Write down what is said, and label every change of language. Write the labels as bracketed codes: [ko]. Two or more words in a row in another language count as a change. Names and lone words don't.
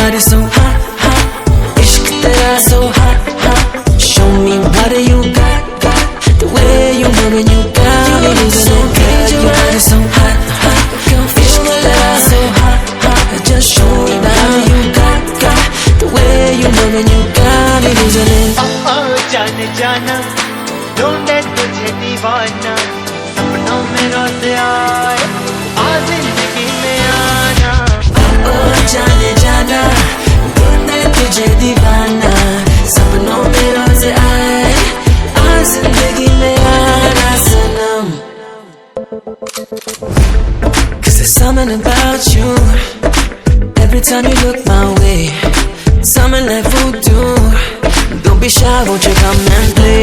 [en] so hot, hot. [hi] इश्क़ तेरा [en] so hot, hot. Show me what you got, got. The way you moving, you got me losing it. Girl, your body so hot, hot. [hi] इश्क़ तेरा [en] so hot, hot. Just show me what you got, got. The way you moving, you got me losing it. [hi] जाने जाना ढूंढे तुझे दीवाना सपनों में रोज आए आ जिंदगी में आना जाने जाना ढूंढे तुझे दीवाना सपनों में रोज आए आ जिंदगी में आना सनम [en] 'Cause there's something about you every time you look my way something like voodoo. Don't be shy, won't you come and